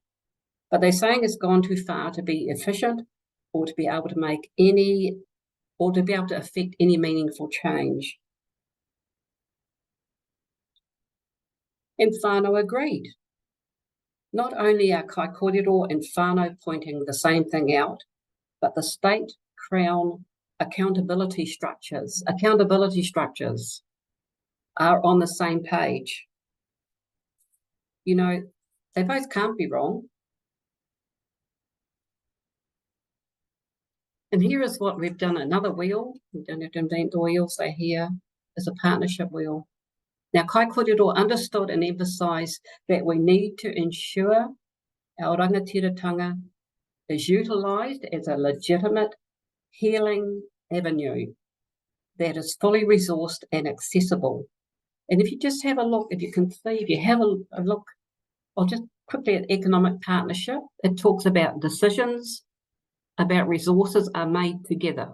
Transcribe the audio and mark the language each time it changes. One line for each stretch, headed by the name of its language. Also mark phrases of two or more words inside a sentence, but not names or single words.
English: But they're saying it's gone too far to be efficient or to be able to make any, or to be able to affect any meaningful change. And whānau agreed. Not only are
Māori: kai kōrero
English: and whānau pointing the same thing out, but the state crown accountability structures are on the same page. You know, they both can't be wrong. And here is what we've done, another wheel. We don't have to invent the wheels, they're here, is a partnership wheel. Now,
Māori: kai kōrero
English: understood and emphasised that we need to ensure our rangatiratanga is utilised as a legitimate healing avenue that is fully resourced and accessible. And if you just have a look, if you can see, if you have a look, I'll just quickly at economic partnership, it talks about decisions, about resources are made together.